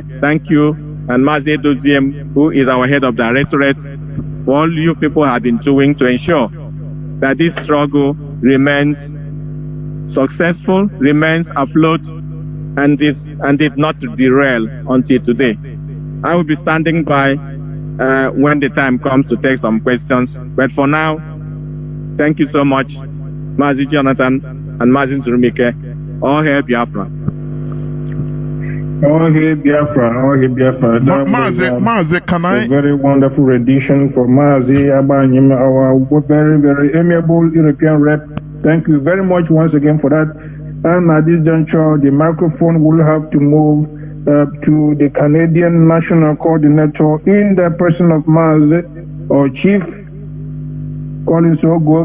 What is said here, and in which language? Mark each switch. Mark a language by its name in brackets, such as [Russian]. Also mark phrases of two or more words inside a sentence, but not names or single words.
[English] Thank you, and Mazi Doziem, who is our head of directorate, for all you people have been doing to ensure that this struggle remains successful, remains afloat, and did not derail until today. I will be standing by when the time comes to take some questions. But for now, thank you so much, Mazi Jonathan and Mazi Nzurumike. All hail Biafra. All hail Biafra. All hail Biafra. Mazi, can I? A very wonderful rendition for Mazi Abanyim, our very, very amiable European rep. Thank you very much once again for that. And at this juncture, the microphone will have to move to the Canadian National Coordinator in the person of Mazi, or Chief Collins Ogo.